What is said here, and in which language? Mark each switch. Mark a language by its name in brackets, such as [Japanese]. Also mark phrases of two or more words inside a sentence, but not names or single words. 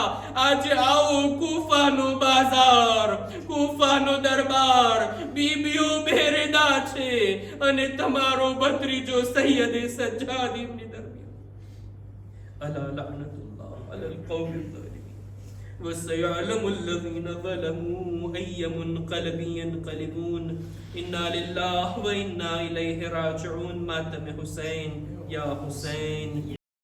[Gujarati] આજે આવો કૂફાનો બાજાર, કૂફાનો દરબાર, બીબીઓ બેરેદા છે અને તમારો ભત્રીજો સૈયદે સજ્જાદ ઇબ્ન દરમિયાન. [Arabic] ألا لعنة الله على القوم الظالمين. وسيعلم الذين ظلموا أي منقلب ينقلبون إنا لله وإنا إليه راجعون. [Hindi] मातम हुसैन या हुसैन